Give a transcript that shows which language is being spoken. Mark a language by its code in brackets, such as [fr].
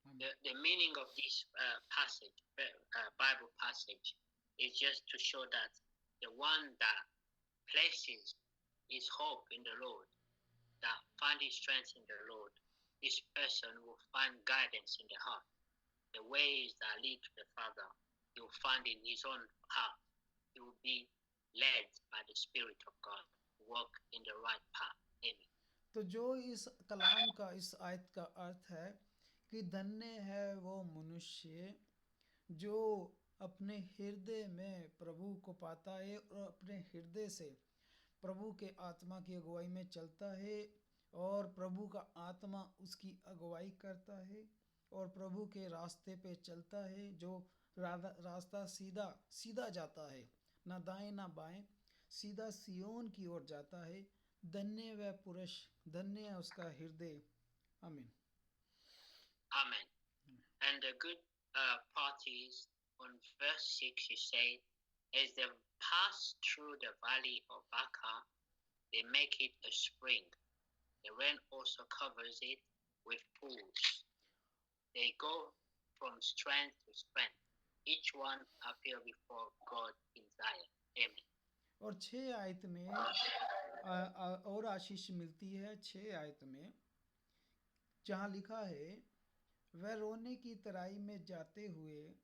[en] The meaning of this passage, Bible passage, is just to show that the one that places his hope in the Lord, that finds his strength in the Lord, this person will find guidance in the heart. The ways that lead to the Father, he will find in his own heart. He will be led by the Spirit of God, walk in the right path. Amen. [hi] तो जो इस कलाम का, इस आयत का अर्थ है कि धन्य है वो मनुष्य जो अपने हृदय में प्रभु को पाता है और अपने हृदय से प्रभु के आत्मा की अगुवाई में चलता है, और प्रभु का आत्मा उसकी अगुवाई करता है और प्रभु के रास्ते पे चलता है, जो रास्ता सीधा जाता है, ना दाएं ना बाएं, सीधा सियोन की ओर जाता है। धन्य वह पुरुष, धन्य है उसका हृदय। आमीन। [en] Amen. And the good part is on verse 6 you say, as they pass through the valley of Baca, they make it a spring. The rain also covers it with pools. They go from strength to strength. Each one appear before God in Zion. Amen. [hi] और 6 आयत में और आशीष मिलती है। 6 आयत में जहाँ लिखा है, वह रोने की तराई में जाते हुए